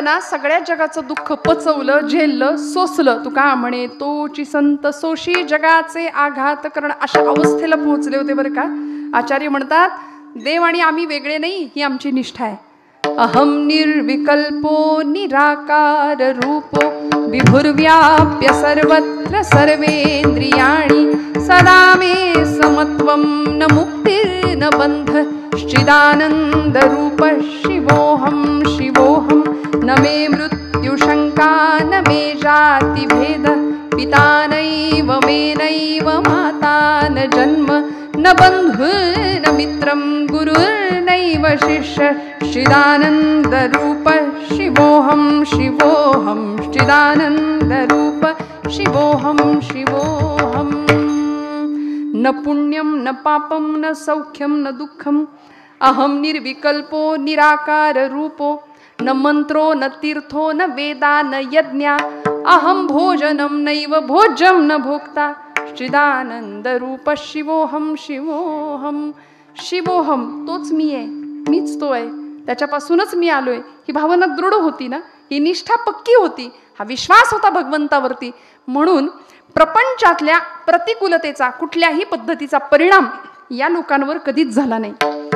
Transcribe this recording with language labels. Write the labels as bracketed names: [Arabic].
[Marathi] सगळ्या जगाचं दुःख पचवलं, झेललं, सोसलं. तुका म्हणे तोची संत सोशी जगाचे आघात करण. अशा अवस्थेला पोहोचले होते बरं का. आचार्य म्हणतात, देव आणि आम्ही वेगळे नाही, ही आमची निष्ठा आहे. [Sanskrit] अहम निर्विकल्पो निराकार रूपो विभुर्व्याप्य सर्वत्र सर्वेंद्रियाणि सदा मे समत्वं न मुक्तिर्न बंध चिदानंद रूप शिवोहम शिवोहम. न मे मृत्युशंका न मे जाति भेद पिता नैव मे नैव माता न जन्म न बंधु न मित्रं गुरुर्नैव शिष्य चिदानंद रूप शिवोहम शिवोहम चिदानंद रूप शिवोहम शिवोहम. न पुण्यं न पापं न सौख्यं न दुःखं अहम निर्विकल्पो निराकार रूपो. न मंत्रो न तीर्थो न वेदा न यज्ञा अहम भोजनम नैव भोज्यम न भोक्ता चिदानंद रूप शिवोहम शिवोहम. [Marathi] शिवोहम तोच मी आहे, मीच तो आहे, त्याच्यापासूनच मी आलोय. ही भावना दृढ होती ना, ही निष्ठा पक्की होती, हा विश्वास होता भगवंतावरती. म्हणून प्रपंचातल्या प्रतिकूलतेचा, कुठल्याही पद्धतीचा परिणाम या लोकांवर कधीच झाला नाही.